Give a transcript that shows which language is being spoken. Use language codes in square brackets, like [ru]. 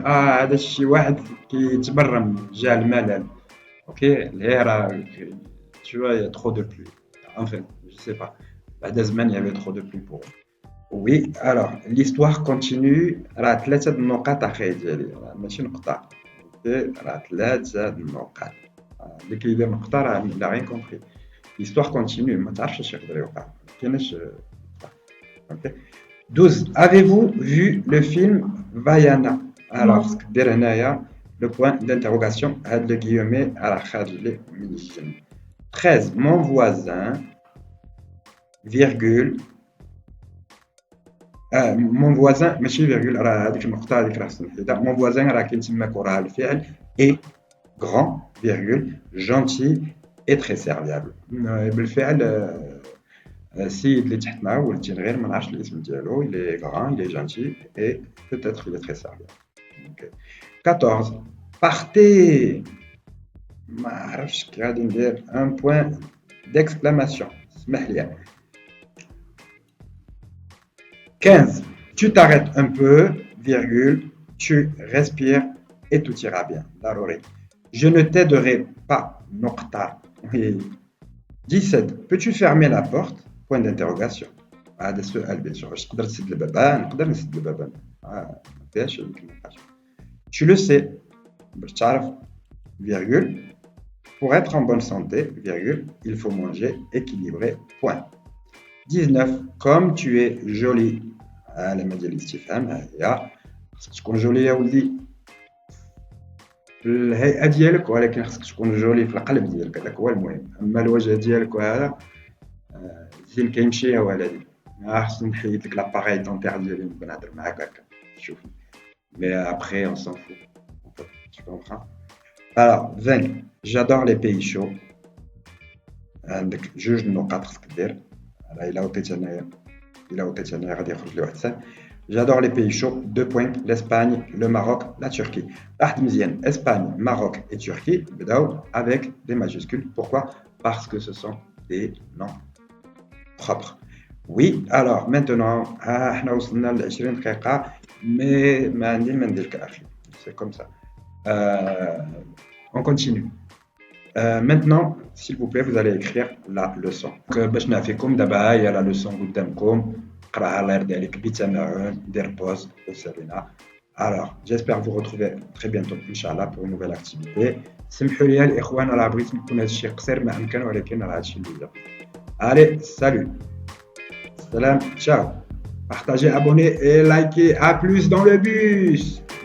[ar] هذا الشيء واحد كيتبرم جا الملل. [fr] OK, l'air tu vois, il y a trop de pluie. Enfin, je sais pas. [ar] بعد زمان [fr] il y avait trop de pluie pour eux. Oui, alors l'histoire continue. [ar] راه 3 النقاط اخي ديالي ماشي نقطة. راه 3 النقاط. اللي كيدير نقطة راه لا [fr] rien compris. L'histoire continue, [ar] ما تعرفش اش يقدر يوقع. كايناش. OK. 12. [fr] Avez-vous vu le film Vaiana? Alors, ce que dire [ar] هنايا [fr] le point d'interrogation [ar] هاد [fr] le guillemet [ar] على خارج لي من الجن. 13. [fr] Mon voisin virgule mon voisin [ar] ماشي [fr] virgule [ar] راه هذيك النقطة هذيك راه سمحيتها. [fr] Mon voisin [ar] راه كاين تماك وراها الفعل [fr] et grand virgule gentil et très serviable. [ar] بالفعل السيد اللي تحت معاه ولدتي غير ما نعرفش الاسم ديالو [fr] il est grand il est gentil et peut-être il est très serviable. Okay. 14. [ar] Partez ما عرفتش كي غادي ندير [fr] un point d'exclamation [ar] اسمح لي. 15. [fr] Tu t'arrêtes un peu virgule tu respires et tout ira bien [ar] ضروري. [fr] Je ne t'aiderai pas [ar] نقطة. [fr] 17. Peux-tu fermer la porte? Point d'interrogation. [ar] هذا السؤال [fr] bien sûr. [ar] واش تقدر تسد الباب؟ نقدر نسد الباب. ما فيهاش هذيك النقاش. [fr] Tu le sais. [ar] باش تعرف [fr] virgule. Pour être en bonne santé, virgule, il faut manger équilibré. Point. 19. Comme tu es jolie. [ar] لما ديال الاستفهام هي خصك تكون جولي يا ولدي. الهيئة ديالك ولكن خصك تكون جولي في القلب ديالك هذاك هو المهم. أما الوجه ديالك وهذا فين كيمشي يا ولدي. خصني نحيد لك لاباغاي دونتير ديالي نبقى نهضر معاك هكا شوفني. [fr] Mais après on s'en fout. En fait, tu comprends? Alors 20. J'adore les pays chauds. [ar] عندك جوج النقاط خصك دير. إلا عطيت أنايا غادي يخرج لي واحد السهم. [fr] J'adore les pays chauds. 2 points. L'Espagne, le Maroc, la Turquie. [ar] Raht mzien. [fr] Espagne, Maroc et Turquie [ar] بداو [fr] avec des majuscules. Pourquoi? Parce que ce sont des noms propres. Oui, alors maintenant, [ar] احنا وصلنا ل 20 دقيقة [fr] mais [ar] ما عندي ما ندير أخي. [fr] C'est comme ça. Euh, on continue. Maintenant, s'il vous plaît, vous allez écrire la leçon. [ar] باش نعفيكم دابا هي la leçon قدامكم. قراها الله يرضي عليك بتمعن دير بوز وسالينا. [fr] Alors, j'espère vous retrouver très bientôt Inch'Allah pour une nouvelle activité. [ar] سمحوا لي الإخوان راه بغيت نكون هذا الشيء قصير ما أمكن ولكن راه هذا الشيء اللي بدا. [fr] Allez, salut. Salam, ciao. Partagez, abonnez et likez. À plus dans le bus.